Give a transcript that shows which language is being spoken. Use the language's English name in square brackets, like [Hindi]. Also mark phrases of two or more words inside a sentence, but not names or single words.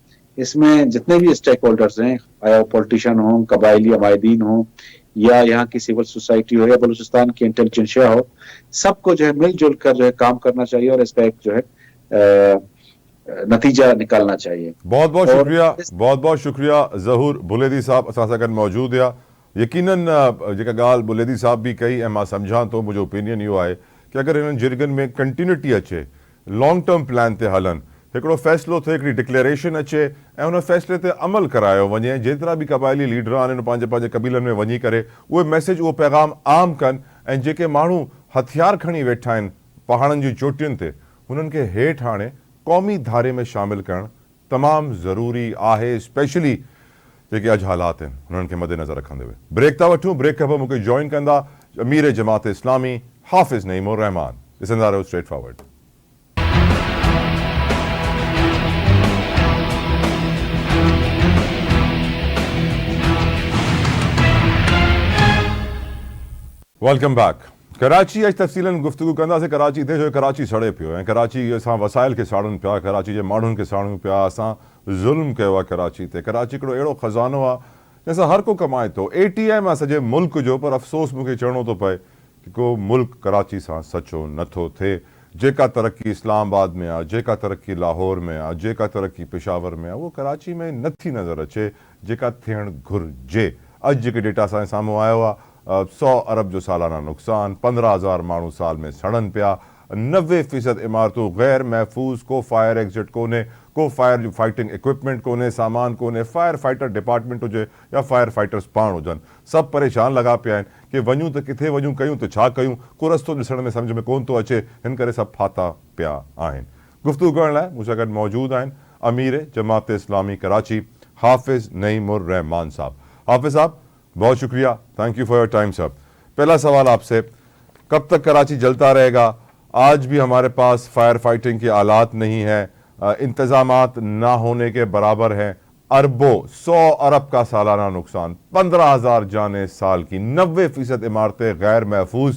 [Urdu] اس میں جتنے بھی اسٹیک ہولڈرز ہیں، آیا پولیٹیشن ہو، قبائلی عمائدین ہو، یا یہاں کی [English] civil society [Urdu] ہو، یا بلوچستان کی انٹیلیجنسیا ہو، سب کو جو ہے مل جل کر جو ہے کام کرنا چاہیے اور اس کا ایک جو ہے نتیجہ نکالنا چاہیے. بہت بہت شکریہ، بہت بہت شکریہ ظہور بلیدی صاحب اساں موجود ہے. [Sindhi] यकीनन जेका ॻाल्हि बुलेदी साहब भी कही ऐं मां सम्झां थो, मुंहिंजो ओपिनियन इहो आहे कि अगर इन्हनि जिरगनि में कंटिन्यूटी अचे, [English] long term plan [Sindhi] ते हलन, हिकिड़ो फ़ैसिलो थिए, हिकिड़ी डिक्लेरेशन अचे ऐं उन फ़ैसिले ते अमल करायो वञे, जेतिरा भी क़बाइली लीडर आहिनि पंहिंजे पंहिंजे क़बीलनि में वञी करे उहे मैसेज, उहो पैगाम आम कनि, ऐं जेके माण्हू हथियार खणी वेठा आहिनि पहाड़नि जी चोटियुनि ते, हुननि खे हेठि हाणे क़ौमी धारे में शामिल करणु तमामु ज़रूरी आहे, स्पेशली जेके अॼु हालात आहिनि हुननि खे मद्देनज़र रखंदे हुए। ब्रेक था वठूं, ब्रेक खां पोइ मूंखे जॉइन कंदा अमीर जमात इस्लामी हाफ़िज़ नईम उर रहमान। ॾिसंदा रहियो स्ट्रेट फॉरवर्ड। [English] welcome back. [Sindhi] कराची अॼु तफ़सीलन गुफ्तगू कंदासीं कराची ते, जो कराची सड़े पियो ऐं कराची असां वसाइल खे साड़ूं पिया, कराची जे माण्हुनि खे साड़ूं पिया, असां ज़ुल्म कयो आहे कराची ते। कराची हिकिड़ो अहिड़ो ख़ज़ानो आहे जंहिंसां हर को कमाए थो, ATM आहे सॼे मुल्क जो, पर अफ़सोस मूंखे चवणो थो पए कि को मुल्क कराची सां सचो नथो थिए। जेका तरक़ी इस्लामाबाद में आहे, जेका तरक़ी लाहौर में आहे, जेका तरक़ी पेशावर में आहे, उहो कराची में नथी नज़र अचे जेका थियणु घुरिजे। अॼु जेके डेटा असांजे साम्हूं आयो आहे, 100 अरब जो सालाना नुक़सान, 15,000 माण्हू साल में सड़न पिया, 90% इमारतूं गैर महफूज़, को [English] fire exit [Sindhi] कोन्हे, को [English] fire fighting equipment [Sindhi] कोन्हे, सामान कोन्हे, [English] fire fighter department [Sindhi] हुजे या [English] fire fighters [Sindhi] पाण हुजनि, सभु परेशान लॻा पिया आहिनि कि वञूं त किथे वञूं, कयूं त छा कयूं, को रस्तो ॾिसण में सम्झ में कोन थो अचे, हिन करे सभु फाथा पिया आहिनि। गुफ़्तगू करण लाइ मूं सां गॾु मौजूद आहिनि अमीर जमात इस्लामी कराची हाफ़िज़ नईम उर रहमान साहब। हाफ़िज़ साहब बहुत शुक्रिया, [English] thank you for your time [Sindhi] साहब। [Urdu] پہلا سوال آپ سے، کب تک کراچی جلتا رہے گا? آج بھی ہمارے پاس [English] fire fighting [Urdu] کے آلات نہیں ہے، انتظامات نہ ہونے کے برابر ہیں، اربوں 100 ارب کا سالانہ نقصان، 15,000 جانیں سال کی، 90% عمارتیں غیر محفوظ.